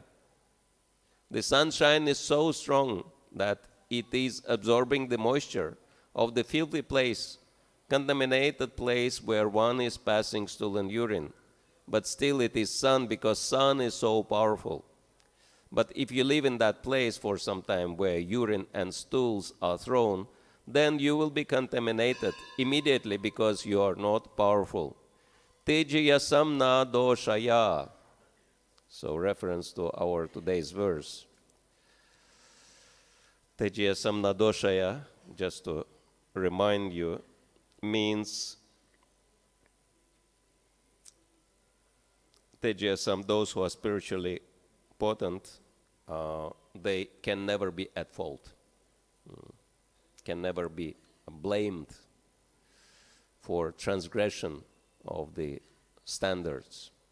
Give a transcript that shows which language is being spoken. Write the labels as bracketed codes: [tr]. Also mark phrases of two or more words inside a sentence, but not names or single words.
[en] The sunshine is so strong that it is absorbing the moisture of the filthy place, contaminated place where one is passing stool and urine. But still it is sun, because sun is so powerful. But if you live in that place for some time where urine and stools are thrown, then you will be contaminated immediately because you are not powerful. [sa] Tejīyasāṁ na doṣāya. [en] So reference to our today's verse. [sa] Tejīyasāṁ na doṣāya, [en] just to remind you, means tejīyasāṁ, those who are spiritually potent, they can never be at fault, can never be blamed for transgression of the standards.